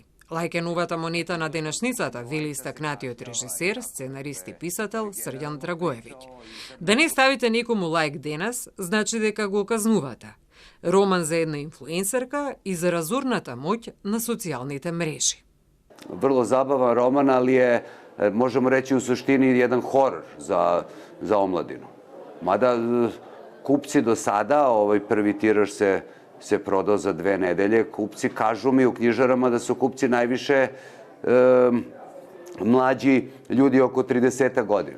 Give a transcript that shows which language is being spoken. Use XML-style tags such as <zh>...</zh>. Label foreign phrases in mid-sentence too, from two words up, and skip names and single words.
<mk>Лајк е новата монета на денешницата, вели истакнатиот режисер, сценарист и писател Срđan Dragojević. Да не ставите некому лајк денес, значи дека го казнувате. Роман за една инфлуенсерка и за разурната моќ на социјалните мрежи.</mk> <sr>Vrlo zabavan roman, ali je, možemo reći, u suštini jedan horor za omladinu. Mada kupci do sada, prvi tiraž se prodao za 2 nedelje, kupci kažu mi u knjižarama da su kupci najviše mlađi ljudi oko 30 godina.</sr>